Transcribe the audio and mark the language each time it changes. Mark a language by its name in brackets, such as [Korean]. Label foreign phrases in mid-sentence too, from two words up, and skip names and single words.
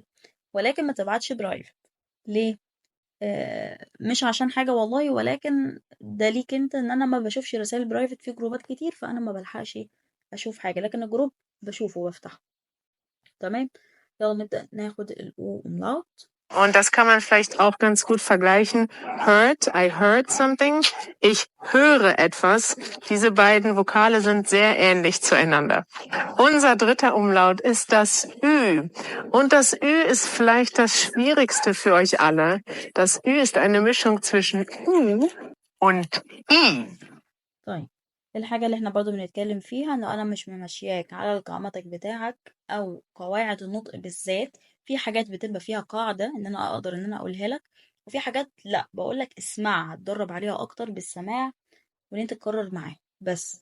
[Arabic] ولكن ما تبعتش برايفت. ليه؟ مش عشان حاجة والله، ولكن ده ليك انت، ان انا ما بشوفش رسائل برايفت في جروبات كتير، فانا ما بلحقش اشوف حاجة، لكن الجروب بشوفه وبفتحه. تمام. يلا نبدأ ناخد الأو umlaut. [German] Und das kann man vielleicht auch ganz gut vergleichen. [English] Heard, I heard something. [German] Ich höre etwas. Diese beiden Vokale sind sehr ähnlich zueinander. Unser dritter Umlaut ist das Ü. Und das Ü ist vielleicht das Schwierigste für euch alle. Das Ü ist eine Mischung zwischen Ü und I. [Arabic] طيب، الحاجة اللي احنا برضو بنتكلم فيها انه انا مش ممشياك على الجراماتيك بتاعك او قواعد النطق بالذات. في حاجات بتبقى فيها قاعدة ان انا اقدر ان انا اقولها لك، وفي حاجات لا، بقولك اسمعها، اتدرب عليها اكتر بالسماع وان انت تكرر معاه بس.